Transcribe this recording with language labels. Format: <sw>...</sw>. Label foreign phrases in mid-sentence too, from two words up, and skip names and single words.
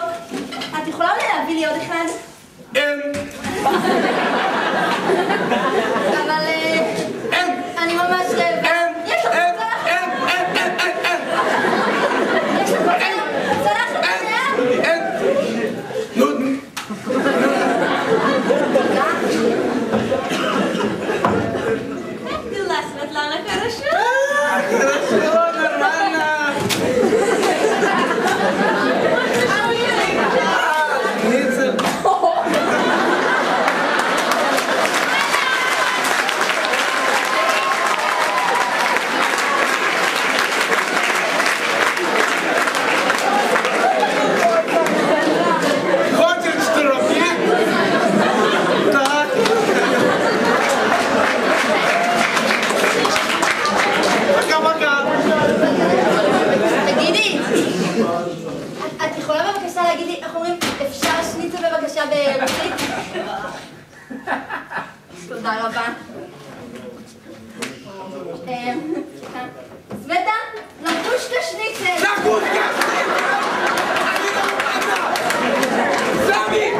<he>את יכולה אולי להביא לי עוד אחד? אין! אבל... אין! אני ממש... אין! יש לך אין! צלחת! אין! אין! אין! אין! יש לך צלחת! אין! אין! נודן!</he> <ru>Как дела, Светлана, хорошо? Хорошо, нормально! Шницель! Хочешь, что руки? Так. пока-пока.</ru> <he>תגידי, את יכולה בבקשה להגיד לי, איך אומרים, אפשר שניצל בבקשה ברוסית? תודה רבה. סווטה, לקושקה שניצל.</he> <ru>Закуска! Сами!</ru>